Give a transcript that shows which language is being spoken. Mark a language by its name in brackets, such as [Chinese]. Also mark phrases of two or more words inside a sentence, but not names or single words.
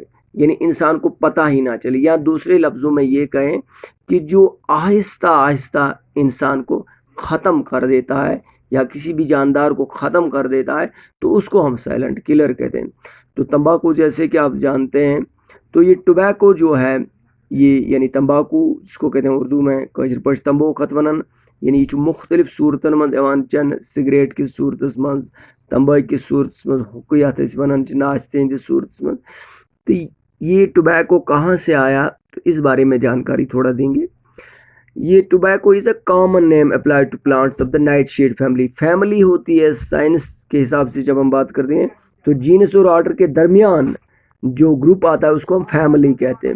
[Urdu] یعنی انسان کو پتہ ہی نہ چلے، یا دوسرے لفظوں میں یہ کہیں کہ جو آہستہ آہستہ انسان کو ختم کر دیتا ہے یا کسی بھی جاندار کو ختم کر دیتا ہے، تو اس کو ہم [English] silent killer [Urdu] کہتے ہیں. تو تمباکو جیسے کہ آپ جانتے ہیں، تو یہ ٹوبیکو جو ہے، یہ یعنی تمباکو جس کو کہتے ہیں اردو میں [Kashmiri] کٲشِر پٲٹھۍ تمبو ختونن، یعنی یہ مختلف صورتن مز یوان چن، سگریٹ کی صورتس مز، تمباکو کی صورتس مز، حکہ یتھ أسۍ ونان چھِ ناشتے ہندِ صورتس مز. [Urdu] تو یہ ٹوبیکو کہاں سے آیا، تو اس بارے میں جانکاری تھوڑا دیں گے. [English] This tobacco is a common name applied to plants of the night shade family. [Urdu] فیملی ہوتی ہے سائنس کے حساب سے، جب ہم بات کرتے ہیں تو جینس اور آرڈر کے درمیان جو گروپ آتا ہے اس کو ہم فیملی کہتے ہیں.